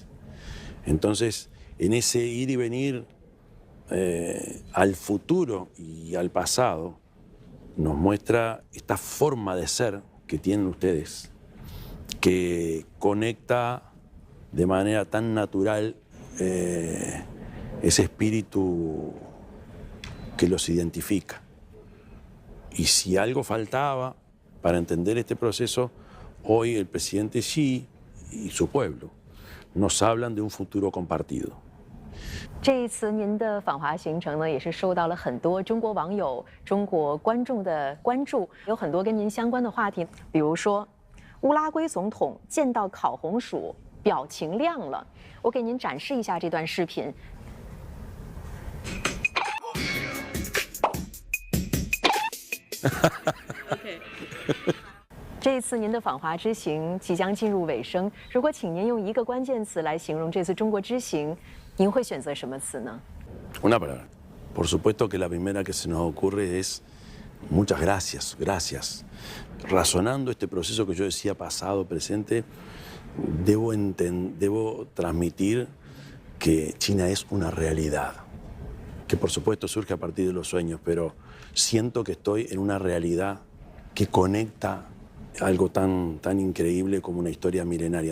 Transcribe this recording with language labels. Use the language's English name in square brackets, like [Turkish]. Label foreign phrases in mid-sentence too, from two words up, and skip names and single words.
[Spanish] Entonces, en ese ir y venir al futuro y al pasado, nos muestra esta forma de ser que tienen ustedes, que conecta de manera tan natural ese espíritu que los identifica. Y si algo faltaba para entender este proceso, hoy el presidente Xi y su pueblo nos hablan de un futuro compartido. [Chinese] 这一次您的访华行程呢，也是受到了很多中国网友、中国观众的关注，有很多跟您相关的话题，比如说乌拉圭总统见到烤红薯表情亮了。我给您展示一下这段视频。OK。这一次您的访华之行即将进入尾声，如果请您用一个关键词来形容这次中国之行，您会选择什么词呢？ [Spanish] Una palabra. Por supuesto que la primera que se nos ocurre es muchas gracias, gracias. Razonando este proceso que yo decía pasado, presente, debo transmitir que China es una realidad, que por supuesto surge a partir de los sueños, pero siento que estoy en una realidad que conecta algo tan increíble como una historia milenaria.